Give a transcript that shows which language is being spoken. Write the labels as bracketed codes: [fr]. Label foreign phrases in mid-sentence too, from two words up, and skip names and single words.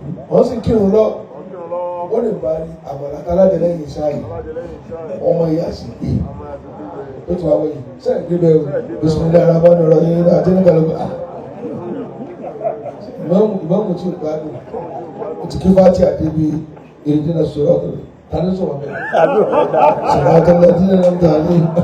[yo] Wọ́n sì kírun lọ. Wọ́n kírun lọ. Ó lè bá rí àmàlà alájẹ lẹ́yìn iṣẹ́ àyè. Alájẹ lẹ́yìn iṣẹ́ àyè. Ọmọ ìyá sì gbé. Ọmọ ìyá sì gbé. Ó ti wá wọ̀nyí. Ṣé ẹ̀ gbé bẹ́ẹ̀ o? Ṣé ẹ̀ gbé bẹ́ẹ̀ o? [ar] بسم الله الرحمن الرحيم. [yo] Àti ní kàlùkù. Ah. Ìmáàmù, ìmáàmù tí ò gbádùn. Ó ti kí Fátíhà débi, [ar] "اهدنا الصراط" [yo] Ta ló sọ̀rọ̀ bẹ́ẹ̀? Sọ̀rọ̀ àtọ́lá tí wọ́n ń ta ní.